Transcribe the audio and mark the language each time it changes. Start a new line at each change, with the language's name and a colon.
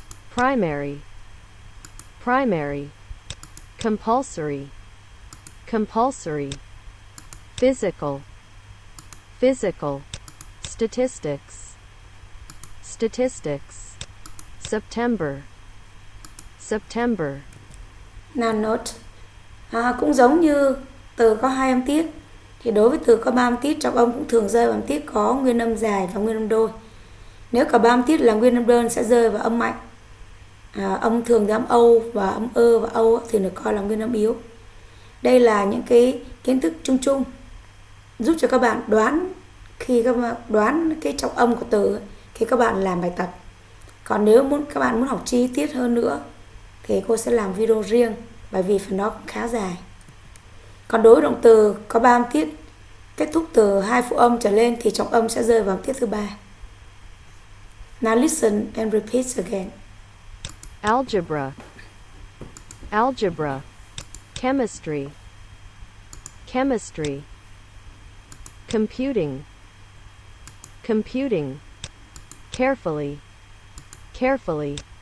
English: Primary, primary. Compulsory, compulsory. Physical, physical. Statistics, statistics. September, September. Now note,
Vietnamese: cũng giống như từ có 2 âm tiết, thì đối với từ có 3 âm tiết, trọng âm cũng thường rơi vào âm tiết có nguyên âm dài và nguyên âm đôi. Nếu cả 3 âm tiết là nguyên âm đơn sẽ rơi vào âm mạnh. Âm thường thì âm âu và âm ơ và âu thì được coi là nguyên âm yếu. Đây là những cái kiến thức chung chung giúp cho các bạn đoán khi các bạn đoán cái trọng âm của từ khi các bạn làm bài tập. Còn nếu các bạn muốn học chi tiết hơn nữa thì cô sẽ làm video riêng, bởi vì phần đó cũng khá dài. Còn đối với động từ có 3 âm tiết kết thúc từ 2 phụ âm trở lên thì trọng âm sẽ rơi vào âm tiết thứ 3.
English: Now listen and repeat again. Algebra, algebra. Chemistry, chemistry. Computing, computing. Carefully, carefully.